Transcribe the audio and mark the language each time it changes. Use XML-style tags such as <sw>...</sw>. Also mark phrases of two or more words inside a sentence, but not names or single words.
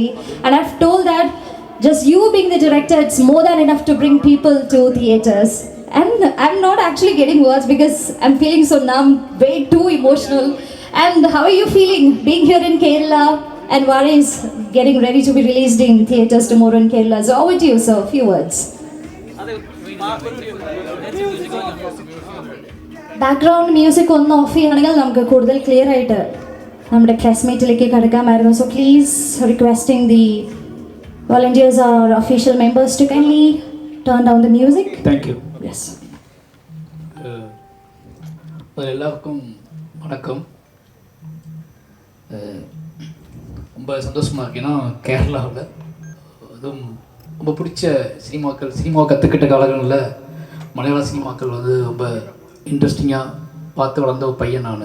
<en>And I've told that just you being the director, it's more than enough to bring people to theaters. And I'm not actually getting words because I'm feeling so numb, way too emotional. And how are you feeling being here in Kerala, and Varai is getting ready to be released in theatres tomorrow in Kerala? So over to you, sir. A few words. background music</en> <ml>ഒന്ന് ഓഫ് ചെയ്യുകയാണെങ്കിൽ നമുക്ക് കൂടുതൽ ക്ലിയർ ആയിട്ട് നമ്മുടെ പ്രസ് മീറ്റിലേക്ക് കടക്കാമായിരുന്നു.</ml> <en>So please requesting the volunteers or official members to kindly turn down the music. Thank you. യെസ്.</en> <ta>எல்லாருக்கும் வணக்கம். ரொம்ப சந்தோஷமாக இருக்கு. ஏன்னா கேரளாவில் அதுவும் ரொம்ப பிடிச்ச சினிமாவை கற்றுக்கிட்ட காலங்களில் மலையாள சினிமாக்கள் வந்து ரொம்ப இன்ட்ரெஸ்டிங்காக பார்த்து வளர்ந்த ஒரு பையன் நான்.</ta>